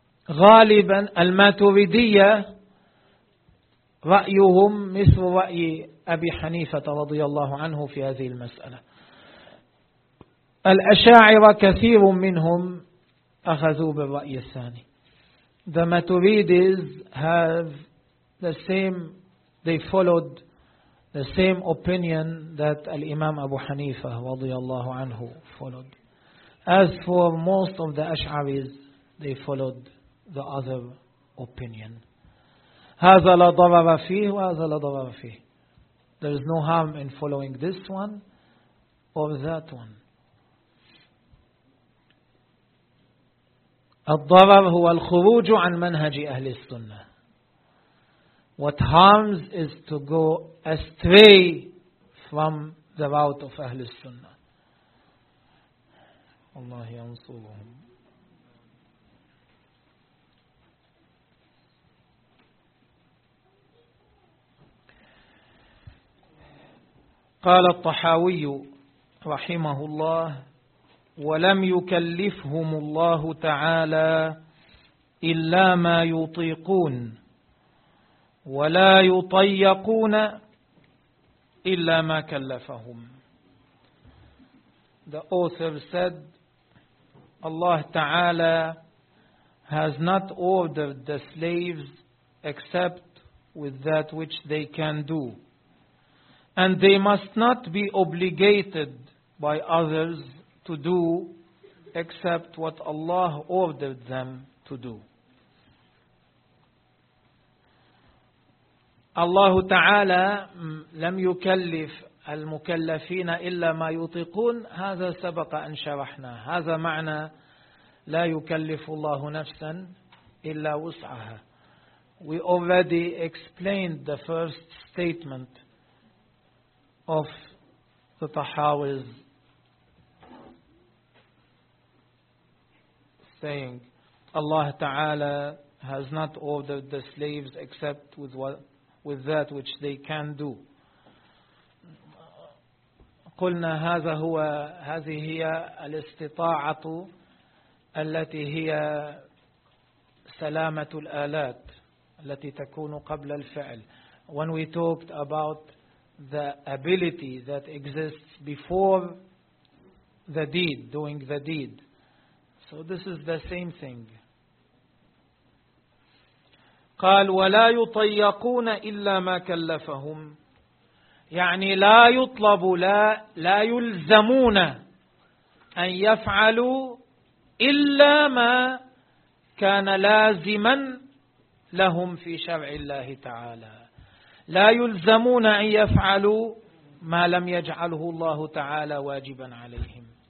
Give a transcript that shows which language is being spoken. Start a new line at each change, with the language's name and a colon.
Arabic: غالبا الماتريدية رأيهم مثل رأي أبي حنيفة رضي الله عنه في هذه المسألة. الأشاعرة كثير منهم أخذوا بالرأي الثاني.
English: The Maturidis have the same, they followed the same opinion that الإمام أبو حنيفة رضي الله عنه followed. As for most of the Ash'aris, they followed the other opinion.
Arabic: هذا لا ضرر فيه وهذا لا ضرر فيه.
English: There is no harm in following this one or that one.
Arabic: الضرر هو الخروج عن منهج أهل السنة.
English: What harms is to go astray from the route of أهل السنة.
Arabic: الله ينصرهم. قال الطحاوي رحمه الله ولم يكلفهم الله تعالى إلا ما يطيقون ولا يطيقون إلا ما كلفهم.
English: The author said, Allah Ta'ala has not ordered the slaves except with that which they can do. And they must not be obligated by others to do except what Allah ordered them to do.
Arabic: الله تعالى لم يكلف المكلفين إلا ما يطيقون. هذا سبق أن شرحنا هذا معنى لا يكلف الله نفسا إلا وسعها.
English: We already explained the first statement of the Tahawiz saying Allah تعالى has not ordered the slaves except with that which they can do.
Arabic: قلنا هذه هي الاستطاعة التي هي سلامة الآلات التي تكون قبل الفعل.
English: When we talked about the ability that exists before the deed, doing the deed. So this is the same thing.
Arabic: قال ولا يطيقون إلا ما كلفهم يعني لا يطلب لا يلزمون أن يفعلوا إلا ما كان لازما لهم في شرع الله تعالى لا يلزمون أن يفعلوا ما لم يجعله الله تعالى واجبا عليهم.